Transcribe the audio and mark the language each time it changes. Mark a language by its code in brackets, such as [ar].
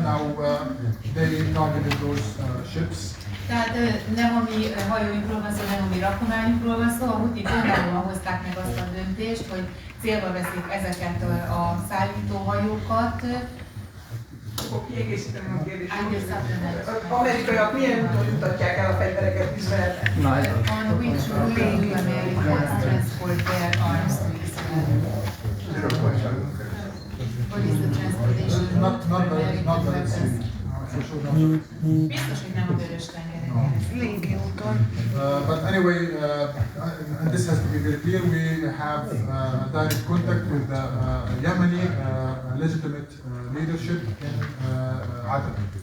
[en] Now they targeted those ships. [hu] Tehát nem a mi hajóinkról van szó, nem a mi rakományunkról van szó, a hutik önállóan hozták meg azt a döntést, hogy célba veszik ezeket a szállítóhajókat. Akkor kiegészítem a kérdést. Az amerikaiak milyen úton jutatják el a fegyvereket Izraelbe? [en] On which route do Americans transport their arms to Israel? What is the transportation? Not very soon. [hu] Biztos, hogy nem a vörös tengeren keresztül. [en] But anyway, and this has to be very clear, we have direct contact with the Yemeni legitimate leadership in Aden.